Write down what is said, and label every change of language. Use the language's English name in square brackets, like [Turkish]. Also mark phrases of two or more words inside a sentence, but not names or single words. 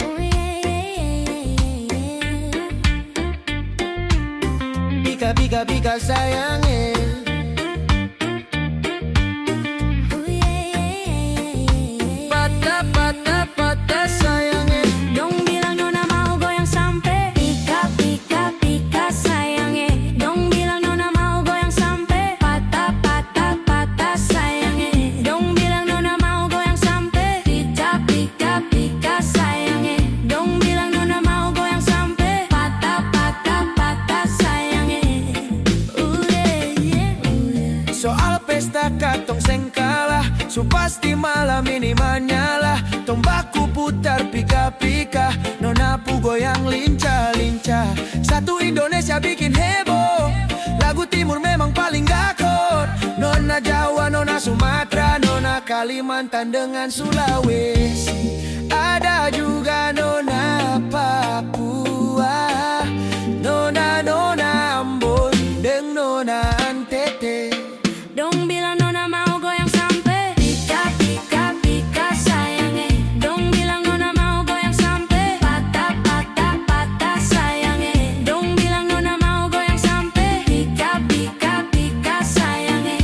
[English] Ooh yeah yeah yeah yeah yeah. [Ambonese Malay] Pika pika pika sayangnya. [English] Ooh yeah yeah yeah yeah. [Ambonese Malay] Patah patah patah sayangnya. Dong bilang nona mau goyang sampai pika pika pika sayangnya. Dong bilang nona mau goyang sampai patah patah patah sayangnya. Dong bilang nona mau goyang sampai pika pika pika sayangnya. Dong bilang nona mau goyang sampai patah patah patah sayangnya. Soal pesta katong seng kalah, so pasti malam ini manyalah. Tong baku putar pika-pika, nona pu goyang lincah-lincah. Satu Indonesia bikin heboh, lagu timur memang paling gakor. Nona Jawa, nona Sumatera, nona Kalimantan dengan Sulawesi. Ada juga nona Papua, nona Ambon, deng nona Antete. Dong bilang nona mau goyang sampai pika pika pika sayangnya. Dong bilang nona mau goyang sampai patah patah patah sayangnya. Dong bilang nona mau goyang sampai pika pika pika sayangnya.